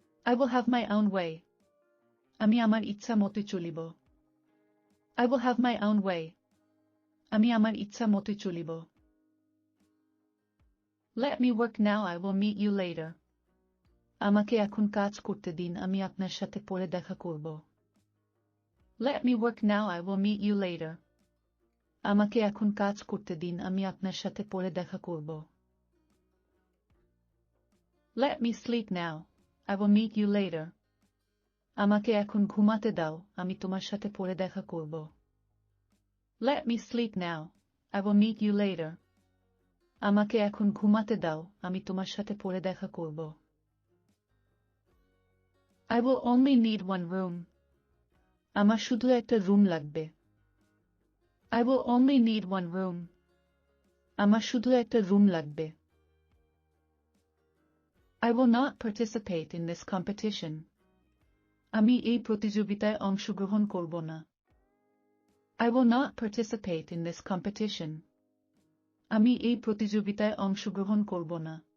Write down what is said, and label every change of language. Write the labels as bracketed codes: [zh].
[en] I will have my own way. [bn] আমি আমার ইচ্ছা মতো চলিব। [en] I will have my own way. [bn] আমি আমার ইচ্ছা মতো চলিব। [en] Let me work now, I will meet you later. [bn] আমাকে এখন কাজ করতে দিন, আমি আপনার সাথে পরে দেখা করব। [en] Let me work now, I will meet you later. [bn] আমাকে এখন কাজ করতে দিন, আমি আপনার সাথে পরে দেখা করব। [en] Let me sleep now, I will meet you later. [bn] আমাকে এখন ঘুমাতে দাও, আমি তোমার সাথে পরে দেখা করব। [en] Let me sleep now, I will meet you later. [bn] আমাকে এখন ঘুমাতে দাও, আমি তোমার সাথে পরে দেখা করব। [en] I will only need one room. [bn] আমার শুধু একটা রুম লাগবে। [en] I will only need one room. [bn] আমার শুধু একটা রুম লাগবে। [en] I will not participate in this competition. [bn] আমি এই প্রতিযোগিতায় অংশগ্রহণ করব না। [en] I will not participate in this competition. [bn] আমি এই প্রতিযোগিতায় অংশগ্রহণ করব না।